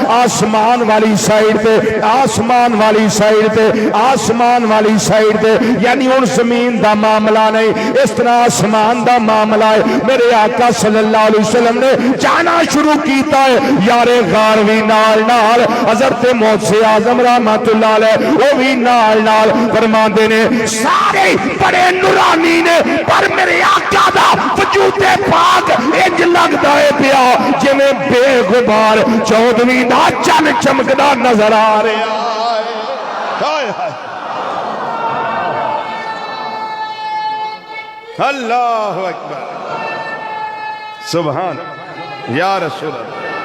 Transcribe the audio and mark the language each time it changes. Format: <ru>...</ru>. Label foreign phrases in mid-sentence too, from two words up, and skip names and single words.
<pa>والی سائیڈ تے آسمان والی سائیڈ تے آسمان والی سائیڈ تے یعنی ان زمین دا معاملہ نہیں اس طرح آسمان دا معاملہ ہے میرے آقا</pa> <ar>صلی اللہ علیہ وسلم</ar> <pa>نے جانا شروع کیتا ہے یارے غار بھی نال نال حضرت محدث اعظم</pa> <ar>رحمت اللہ علیہ</ar> <pa>وہ بھی نال نال فرماندے نے سارے بڑے نورانی نے پر میرے آقا دا وجود پاک انج لگدا ہے پیا جویں بے غبار 14ویں دا چن چمکدا نظر آ رہا</pa> <ar>اللہ اکبر</ar> <pa>سبحان یا رسول اللہ</pa>